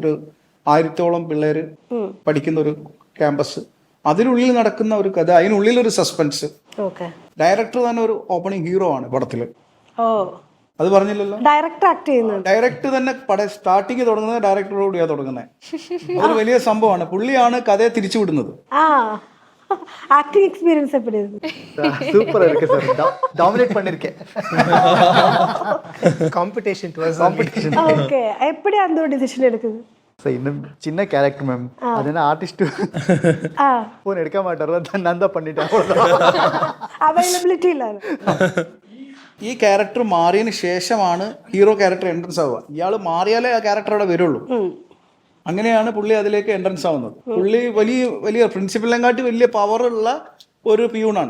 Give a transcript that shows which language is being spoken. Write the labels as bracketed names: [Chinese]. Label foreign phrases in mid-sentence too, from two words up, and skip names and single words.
[Malayalam] ഒരു 1000ഓളം പിള്ളേര് പഠിക്കുന്ന ഒരു ക്യാമ്പസ്, അതിനുള്ളിൽ നടക്കുന്ന ഒരു കഥ, അതിനുള്ളിലൊരു സസ്പെൻസ്. ഡയറക്ടർ തന്നെ ഒരു [English] opening hero [Malayalam] ആണ് പടത്തില്. അത് പറഞ്ഞില്ലല്ലോ, ഡയറക്ടർ ആക്ട് ചെയ്യുന്നത്. ഡയറക്ടർ തന്നെ സ്റ്റാർട്ടിങ് തുടങ്ങുന്നത് ഡയറക്ടറോടുകൂടിയാ തുടങ്ങുന്നത്. അതൊരു വലിയ സംഭവമാണ്. പുള്ളിയാണ് കഥയെ തിരിച്ചുവിടുന്നത്. [English] acting experience [Tamil] எப்படி இருக்கு? சூப்பரா இருக்கு சார். டாமினேட் பண்ணிருக்கேன். [English] competition to us. [Tamil] காம்படிஷன். ஓகே. எப்படி அந்த ஒரு டிசிஷன் எடுக்குது? சார் இன்னும் சின்ன கேரக்டர் மேம், அது என்ன [English] artist phone [Tamil] எடுக்க மாட்டாரோ, நான் தான் பண்ணிட்டேன். [Malayalam] അവൈലബിലിറ്റി ഇല്ല. ഈ ക്യാരക്ടർ മാറിയതിന് ശേഷമാണ് [English] hero character entrance [Malayalam] ആവുക. ഇയാൾ മാറിയാലേ ആ ക്യാരക്ടർ അവിടെ വരുള്ളൂ. അങ്ങനെയാണ് പുള്ളി അതിലേക്ക് എൻട്രൻസ് ആവുന്നത്. പുള്ളി വലിയ പ്രിൻസിപ്പലിനെ കാട്ടി വലിയ പവറുള്ള ഒരു പിയൂണാണ്.